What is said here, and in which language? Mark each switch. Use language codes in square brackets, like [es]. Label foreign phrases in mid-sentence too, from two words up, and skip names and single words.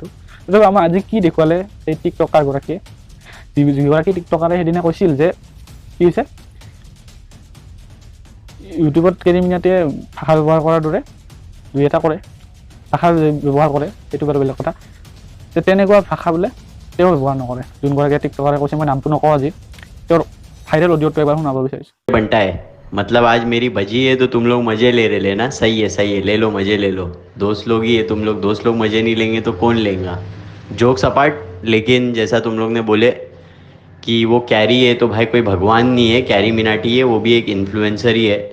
[as] তথাপি আমাৰ আজি কি দেখুৱালে এই টিকটকাৰগৰাকীয়ে? যিগৰাকী টিকটকাৰে সেইদিনা কৈছিল যে কি হৈছে, ইউটিউবত কেৰিমিনাটিয়ে ভাষা ব্যৱহাৰ কৰাৰ দৰে দুই এটা কৰে, ভাষা ব্যৱহাৰ কৰে, সেইটো বাৰু বেলেগ কথা। যে তেনেকুৱা ভাষা বোলে তেওঁ ব্যৱহাৰ নকৰে। যোনগৰাকীয়ে টিকটকাৰে কৈছে, মই নামটো নকওঁ আজি, তেওঁৰ ভাইৰেল অডিঅ'টো এবাৰ শুনাব বিচাৰিছোঁ। [hi] बनता है मतलब आज मेरी बजी है तो तुम लोग मजे ले रहे लेना, सही है ले लो मजे ले लो, दोस्त लोग ही है तुम लोग, दोस्त लोग मजे नहीं लेंगे तो कौन लेगा? [en] jokes apart, [hi] लेकिन जैसा तुम लोग ने बोले कि वो कैरी है तो भाई कोई भगवान नहीं है, कैरी मिनाटी है, वो भी एक इन्फ्लुएंसर ही है।